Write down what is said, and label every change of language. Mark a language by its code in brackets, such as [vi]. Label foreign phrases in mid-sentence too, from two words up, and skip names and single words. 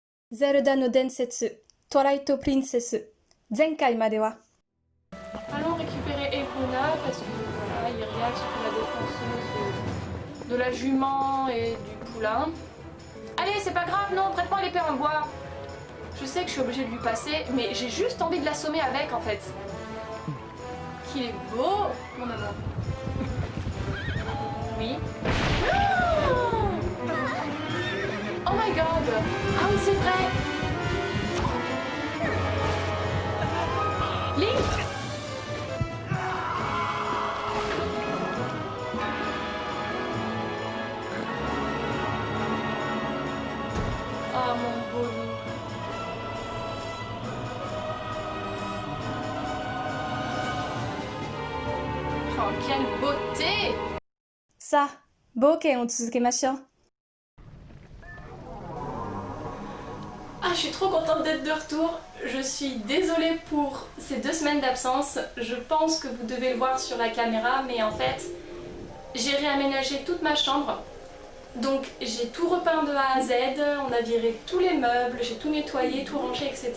[ja] ゼルダの伝説、トライトプリンセス。前回までは。 [fr] Allons récupérer Epona parce que voilà, Iria qui fait la défenseuse de la jument et du poulain. Allez, c'est pas grave, non, prête-moi l'épée en bois. Je sais que je suis obligée de lui passer, mais j'ai juste envie de l'assommer avec en fait. Qu'il est beau, mon amour. Oui. [en] Oh my god! [fr] Ah oui, c'est vrai! Link! Oh mon beau loup. Oh, quelle beauté! [ja] さあ、冒険を続けましょう。 [fr] Ah, je suis trop contente d'être de retour. Je suis désolée pour ces 2 semaines d'absence. Je pense que vous devez le voir sur la caméra, mais en fait, j'ai réaménagé toute ma chambre. Donc j'ai tout repeint de A à Z, on a viré tous les meubles, j'ai tout nettoyé, tout rangé, etc.